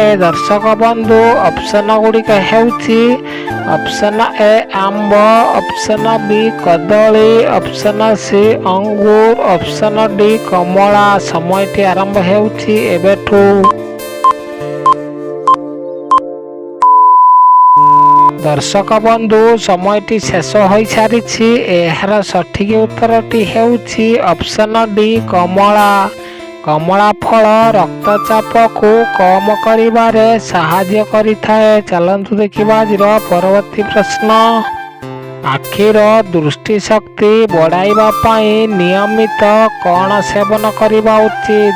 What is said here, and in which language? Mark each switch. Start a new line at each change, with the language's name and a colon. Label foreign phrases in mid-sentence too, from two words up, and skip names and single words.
Odia: ଦର୍ଶକ ବନ୍ଧୁ ଅପସନ ଗୁଡ଼ିକ ହେଉଛି ଅପସନ ଏ ଆମ୍ବ, ଅପସନ ବି କଦଳୀ, ଅପସନ ସି ଅଙ୍ଗୁର, ଅପସନ ଡି କମଳା। ସମୟଟି ଆରମ୍ଭ ହେଉଛି ଏବେଠୁ। ଦର୍ଶକ ବନ୍ଧୁ ସମୟଟି ଶେଷ ହୋଇସାରିଛି। ଏହାର ସଠିକ ଉତ୍ତରଟି ହେଉଛି ଅପସନ ଡି କମଳା। କମଳା ଫଳ ରକ୍ତଚାପକୁ କମ କରିବାରେ ସାହାଯ୍ୟ କରିଥାଏ। ଚାଲନ୍ତୁ ଦେଖିବା ଆଜିର ପରବର୍ତ୍ତୀ ପ୍ରଶ୍ନ। ଆଖିର ଦୃଷ୍ଟିଶକ୍ତି ବଢ଼ାଇବା ପାଇଁ ନିୟମିତ କ'ଣ ସେବନ କରିବା ଉଚିତ?